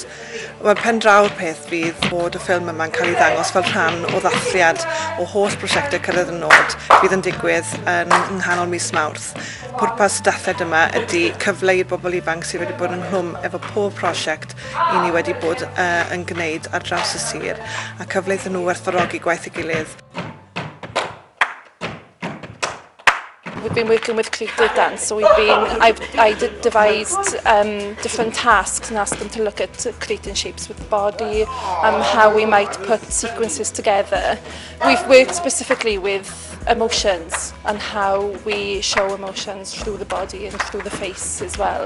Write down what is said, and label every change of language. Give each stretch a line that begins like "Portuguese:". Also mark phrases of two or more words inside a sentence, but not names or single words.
Welsh: Mae pen draw'r peth fydd bod y ffilm yma'n cael ei ddangos fel rhan o ddathliad o holl prosiectau Cyrraedd y Nod fydd yn digwydd yn nghanol mis Mawrth. Pwrpas y dathliad yma ydy cyfle i'r bobl ifanc sydd wedi bod yn nghlwm efo pob prosiect I ni wedi bod yn gwneud ar draws y sir, a cyfle iddyn nhw werthfawrogi gwaith ei gilydd.
English: We've been working with creative dance, so I devised different tasks and asked them to look at creating shapes with the body, how we might put sequences together. We've worked specifically with emotions and how we show emotions through the body and through the face as well.